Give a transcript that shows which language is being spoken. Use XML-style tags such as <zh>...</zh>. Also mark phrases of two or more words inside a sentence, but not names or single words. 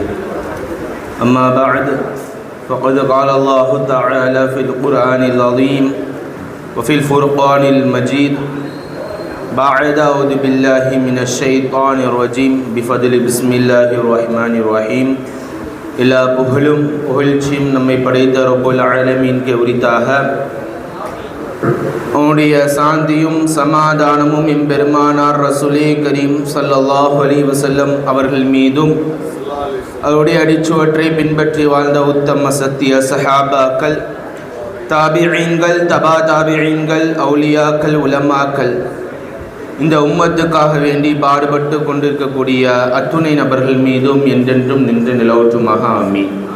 <ar>أما بعد فقد قال الله تعالى في القرآن العظيم وفي الفرقان المجيد بعد أعوذ بالله من الشيطان الرجيم بفضل بسم الله الرحمن الرحيم.</ar> <ta>எல்லா புகழும் புகழ்ச்சியும் நம்மை படைத்த ரப்புல் ஆலமீனுக்கு உரித்தாக. அவனுடைய சாந்தியும் சமாதானமும் எம்பெருமானார் ரசூலே கரீம்</ta> <ar>صلى الله عليه وسلم</ar> <ta>அவர்கள் மீதும் அவருடைய அடிச்சுவற்றை பின்பற்றி வாழ்ந்த உத்தம சத்திய சஹாபாக்கள், தாபிஈன்கள், தபா தாபிஈன்கள், அவுலியாக்கள், உலமாக்கள், இந்த உம்மத்துக்காக வேண்டி பாடுபட்டு கொண்டிருக்கக்கூடிய அத்துணை நபர்கள் மீதும் என்றென்றும் நின்று நிலவற்றுமாக ஆமீன்.</ta>